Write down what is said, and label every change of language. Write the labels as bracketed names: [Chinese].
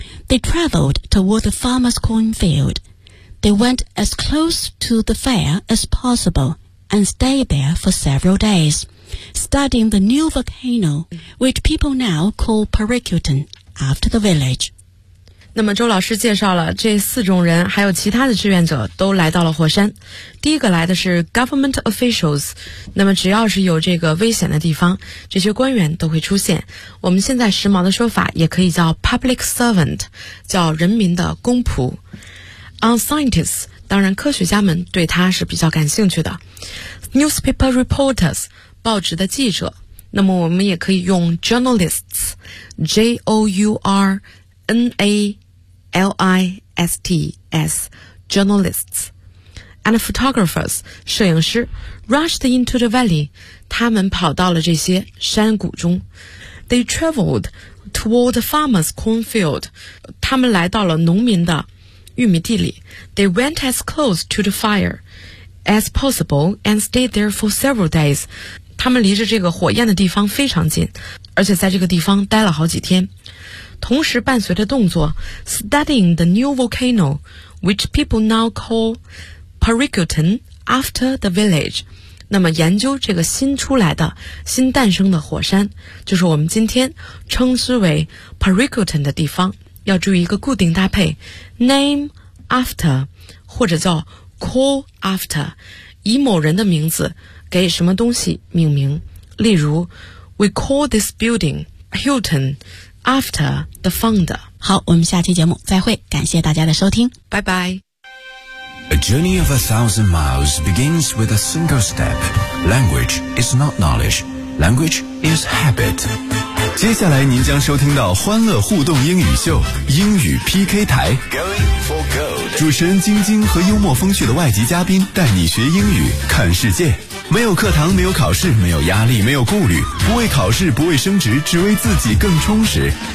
[English] They traveled toward the farmer's cornfield. They went as close to the fire as possible and stayed there for several days, studying the new volcano, which people now call Parricutan, after the village. [Chinese] 那么周老师介绍了这4种人还有其他的志愿者都来到了火山。第一个来的是 [English] government officials, [Chinese] 那么只要是有这个危险的地方，这些官员都会出现。我们现在时髦的说法也可以叫 [English] public servant, [Chinese] 叫人民的公仆。 [English] On scientists, [Chinese] 当然科学家们对他是比较感兴趣的。 [English] Newspaper reporters, [Chinese] 报纸的记者。那么我们也可以用 journalists, J-O-U-R,N-A-L-I-S-T-S [English] Journalists and photographers [Chinese] 摄影师 [English] rushed into the valley, [Chinese] 他们跑到了这些山谷中。 [English] They traveled toward the farmer's cornfield, [Chinese] 他们来到了农民的玉米地里。 [English] They went as close to the fire as possible and stayed there for several days. [Chinese] 他们离着这个火焰的地方非常近，而且在这个地方待了好几天。同时伴随着动作 [English] ,studying the new volcano, which people now call Pericoton after the village. [Chinese] 那么研究这个新出来的、新诞生的火山，就是我们今天称之为 Pericoton 的地方。要注意一个固定搭配 , [English] name after, [Chinese] 或者叫 [English] call after, [Chinese] 以某人的名字给什么东西命名。例如 [English] ,we call this building Hilton,After the founder. [Chinese] 好，我们下期节目再会，感谢大家的收听，拜拜。 [English] A journey of 1,000 miles begins with a single step. Language is not knowledge, language is habit. [Chinese] 接下来您将收听到欢乐互动英语秀，英语 PK 台。 [English] Going for gold. [Chinese] 主持人晶晶和幽默风趣的外籍嘉宾带你学英语，看世界。没有课堂，没有考试，没有压力，没有顾虑，不为考试，不为升职，只为自己更充实。